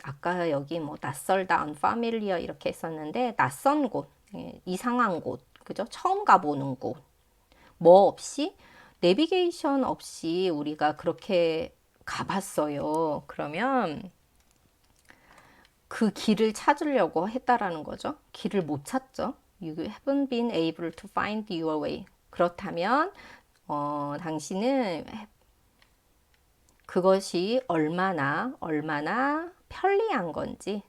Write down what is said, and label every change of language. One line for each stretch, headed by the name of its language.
Korean: 아까 여기 뭐 낯설다, unfamiliar 이렇게 했었는데 낯선 곳, 이상한 곳, 그죠? 처음 가보는 곳. 뭐 없이 내비게이션 없이 우리가 그렇게 가봤어요. 그러면 그 길을 찾으려고 했다라는 거죠. 길을 못 찾죠.
English: You haven't been able to find your way.
Korean: 그렇다면 당신은 그것이 얼마나 편리한 건지.